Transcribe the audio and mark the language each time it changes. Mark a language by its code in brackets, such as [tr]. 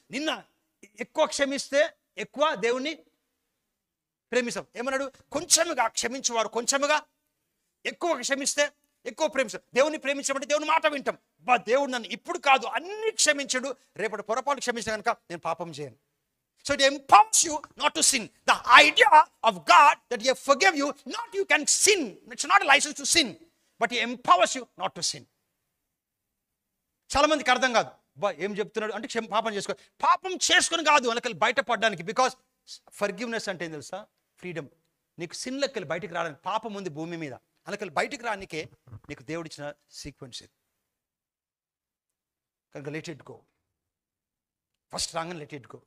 [te] నిన్న ఎక్కువ క్షమిస్తే ఎక్కువ దేవుణ్ణి ప్రేమిస్తాం. ఏమన్నాడు? కొంచెముగా క్షమించేవారు కొంచెముగా, ఎక్కువ క్షమిస్తే ఎక్కువ ప్రేమిస్తాం. దేవుని ప్రేమించమంటే దేవుని మాట వింటాం. బా దేవుడు నన్ను ఇప్పుడు కాదు అన్ని క్షమించడు, రేపటి పొరపాటు క్షమించిన కనుక నేను పాపం చేయను. [en] So it empowers you not to sin. The idea of God that He forgive you, not you can sin. It's not a license to sin, but He empowers you not to sin. [te] చాలా మందికి అర్థం కాదు, బా ఏం చెప్తున్నాడు అంటే పాపం చేసుకో. పాపం చేసుకుని కాదు అందుకని బయటపడడానికి. బికాస్ ఫర్గివ్నెస్ అంటే ఏం తెలుసా? ఫ్రీడమ్. నీకు సిన్లకి వెళ్ళి బయటికి రావడానికి. పాపం ఉంది భూమి మీద, అందుకని బయటికి రానికే నీకు దేవుడు ఇచ్చిన సీక్వెన్స్ ఇది. కనుక [en] Let it go. [te] ఫస్ట్ రాగానే లెట్ ఇట్ గో.